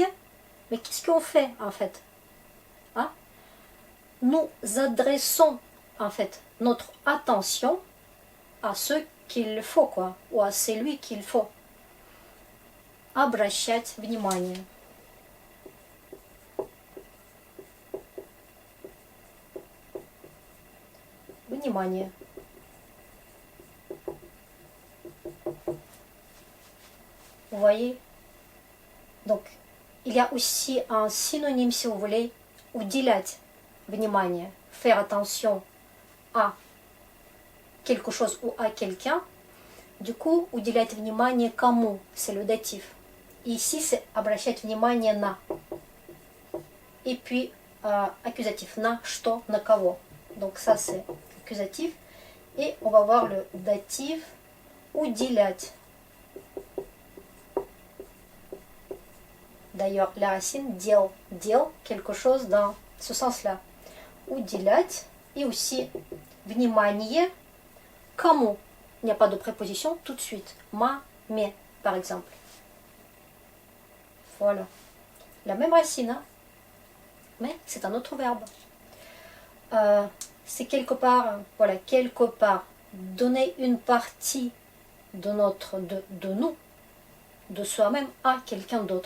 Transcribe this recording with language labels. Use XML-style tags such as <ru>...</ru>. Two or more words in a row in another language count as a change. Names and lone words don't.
<fr>Mais qu'est-ce qu'on fait en fait? Hein? Nous adressons en fait notre attention à ce qu'il faut, quoi, ou à celui qu'il faut.</fr> <ru>Обращать внимание. Внимание.</ru> <fr>Vous voyez? Donc, il y a aussi un synonyme, si vous voulez,</fr> <ru>уделять внимание,</ru> <fr>faire attention à quelque chose ou à quelqu'un. Du coup,</fr> <ru>уделять внимание кому?</ru> <fr>C'est le datif. Et ici, c'est</fr> <ru>обращать внимание на.</ru> <fr>Et puis, accusatif</fr> <ru>на что, на кого.</ru> <fr>Donc ça, c'est accusatif. Et on va voir le datif уделять. D'ailleurs, la racine дел, дел, quelque chose dans ce sens-là. Уделять. Et aussi,</fr> <ru>внимание. Кому?</ru> <fr>Il n'y a pas de préposition tout de suite. Mais, par exemple. Voilà. La même racine, hein? Mais c'est un autre verbe. C'est quelque part, voilà, quelque part, donner une partie de nous, de soi-même à quelqu'un d'autre.</fr>